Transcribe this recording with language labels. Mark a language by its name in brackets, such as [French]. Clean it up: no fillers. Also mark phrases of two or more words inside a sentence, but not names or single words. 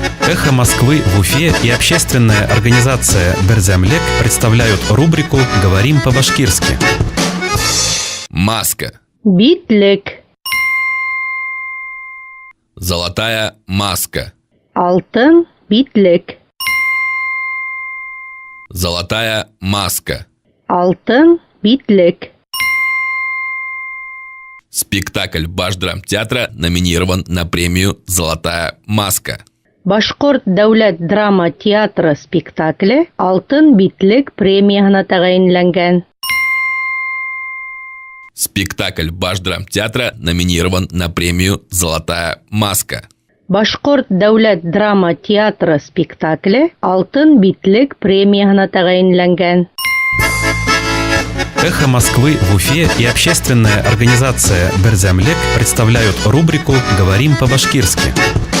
[Russian] «Эхо Москвы» в Уфе и общественная организация «Берзямлек» представляют рубрику «Говорим по-башкирски». Маска. [Bashkir] Битлек. [Russian] Золотая маска. [Bashkir] Алтын битлек. [Russian] Золотая маска. [Bashkir] Алтын битлек. [Russian] Спектакль Башдрамтеатра номинирован на премию «Золотая маска». [Bashkir] Башкорт дәүләт драма театры спектакле Алтын битлек премиясына тәгаенләнгән. [Russian] Спектакль Башдрамтеатра номинирован на премию «Золотая маска». [Bashkir] Башкорт дәүләт драма театры спектакле Алтын битлек премиясына тәгаенләнгән. [Russian] «Эхо Москвы» в Уфе и общественная организация «Берзямлек» представляют рубрику «Говорим по-башкирски».